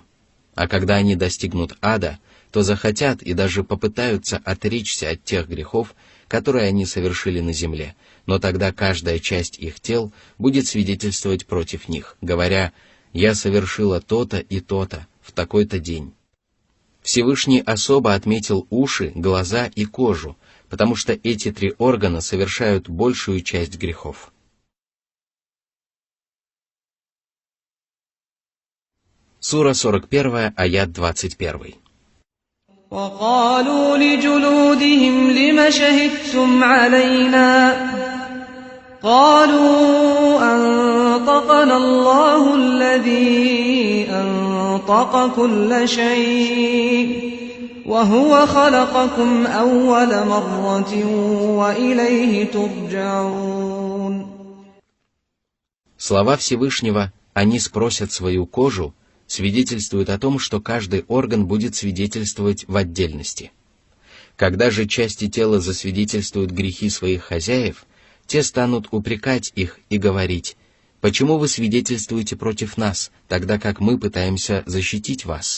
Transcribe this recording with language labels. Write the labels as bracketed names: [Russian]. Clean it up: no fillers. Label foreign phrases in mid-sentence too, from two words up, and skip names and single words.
[Russian] А когда они достигнут ада, то захотят и даже попытаются отречься от тех грехов, которые они совершили на земле, но тогда каждая часть их тел будет свидетельствовать против них, говоря: «Я совершила то-то и то-то в такой-то день». Всевышний особо отметил уши, глаза и кожу, потому что эти три органа совершают большую часть грехов. Сура 41, аят 21. [Arabic] وَقَالُوا لِجُلُودِهِمْ لِمَ شَهِدتُّمْ عَلَيْنَا قَالُوا أَنطَقَنَا اللَّهُ الَّذِي أَنطَقَ كُلَّ شَيْءٍ وَهُوَ خَلَقَكُمْ أَوَّلَ مَرَّةٍ وَإِلَيْهِ تُرْجَعُونَ. [Russian] Слова Всевышнего «они спросят свою кожу» свидетельствуют о том, что каждый орган будет свидетельствовать в отдельности. Когда же части тела засвидетельствуют грехи своих хозяев, те станут упрекать их и говорить: «Почему вы свидетельствуете против нас, тогда как мы пытаемся защитить вас?»